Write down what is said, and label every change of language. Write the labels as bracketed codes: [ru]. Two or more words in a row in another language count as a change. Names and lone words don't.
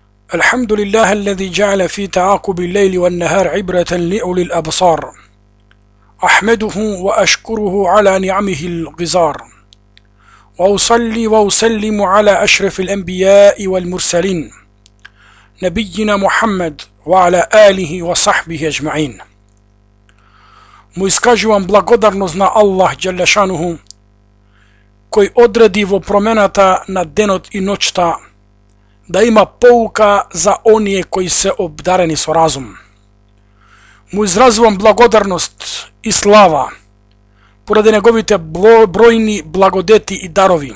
[ar] الحمد لله الذي جعل في تعاقب الليل والنهار عبرة لأولي الأبصار. أحمده وأشكره على نعمه الغزار، وأصلي وأسلم على أشرف الأنبياء والمرسلين نبينا محمد وعلى آله وصحبه أجمعين. [mk] Му искажујем благодарност на Аллах [ar] جل شأنه, [mk] који одреди во промената на денот и ноќта, да има поука за оније који се обдарени с разум. Му изразујем благодарност и слава, поред његовите бројни благодети и дарови.